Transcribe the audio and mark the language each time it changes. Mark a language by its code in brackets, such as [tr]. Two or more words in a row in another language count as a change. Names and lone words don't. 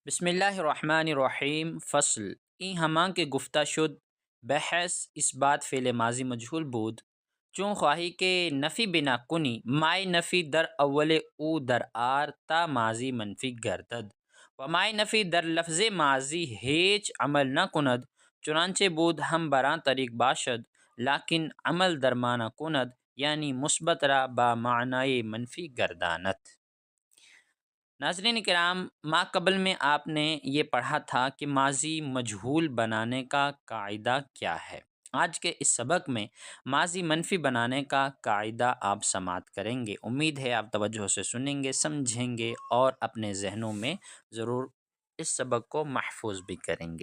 [ar] بسم اللہ الرحمن الرحیم [fa] فصل این ہماں کے گفتہ شد بحث اس بات فعل ماضی مجہول بود چون خواہی کے نفی بنا کنی مائے نفی در اول او در آر تا ماضی منفی گردد و مائے نفی در لفظ ماضی ہیچ عمل نہ کند چنانچہ بود ہم براں طریق باشد لیکن عمل در معنی کند یعنی مثبت را با معنی منفی گردانت۔ [ur] ناظرین کرام، ما قبل میں آپ نے یہ پڑھا تھا کہ ماضی مجہول بنانے کا قاعدہ کیا ہے۔ آج کے اس سبق میں ماضی منفی بنانے کا قاعدہ آپ سماعت کریں گے۔ امید ہے آپ توجہ سے سنیں گے، سمجھیں گے اور اپنے ذہنوں میں ضرور اس سبق کو محفوظ بھی کریں گے۔